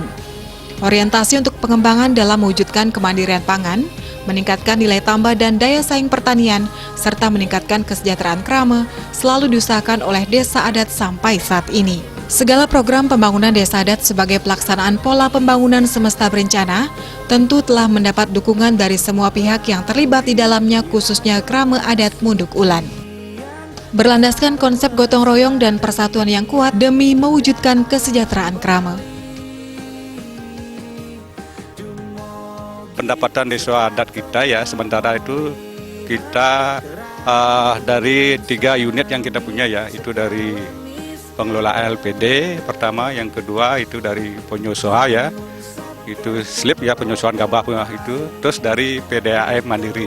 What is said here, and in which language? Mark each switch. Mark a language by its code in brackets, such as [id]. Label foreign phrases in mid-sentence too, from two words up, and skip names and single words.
[id] Orientasi untuk pengembangan dalam mewujudkan kemandirian pangan, meningkatkan nilai tambah dan daya saing pertanian, serta meningkatkan kesejahteraan krama selalu diusahakan oleh Desa Adat sampai saat ini. Segala program pembangunan Desa Adat sebagai pelaksanaan pola pembangunan semesta berencana tentu telah mendapat dukungan dari semua pihak yang terlibat di dalamnya, khususnya krama adat Munduk Ulan. berlandaskan konsep gotong royong dan persatuan yang kuat demi mewujudkan kesejahteraan Krama. Pendapatan desa adat kita ya, sementara itu kita dari 3 unit yang kita punya ya, itu dari pengelola LPD pertama, yang kedua itu dari penyosoha ya, itu slip ya, penyosohan gabah itu, terus dari PDAM Mandiri.